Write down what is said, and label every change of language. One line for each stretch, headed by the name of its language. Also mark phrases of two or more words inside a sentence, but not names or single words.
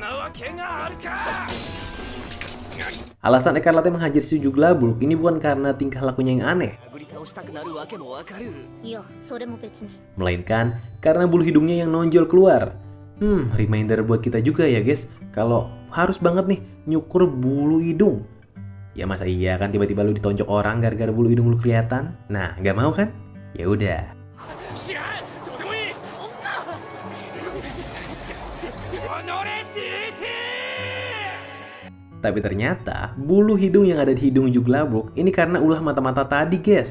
Indonesian: Alasan Ekarlate menghajar si Juglaburg ini bukan karena tingkah lakunya yang aneh,
Japanese: 殴り倒したくなるわけもわかる。いやそれも別に
Indonesian: melainkan karena bulu hidungnya yang nonjol keluar. Reminder buat kita juga ya guys, kalau harus banget nih nyukur bulu hidung. Ya masa iya kan tiba-tiba lu ditonjok orang gara-gara bulu hidung lu kelihatan? Nah, nggak mau kan? Ya udah. Tapi ternyata bulu hidung yang ada di hidung Juglaburg ini karena ulah mata-mata tadi guys.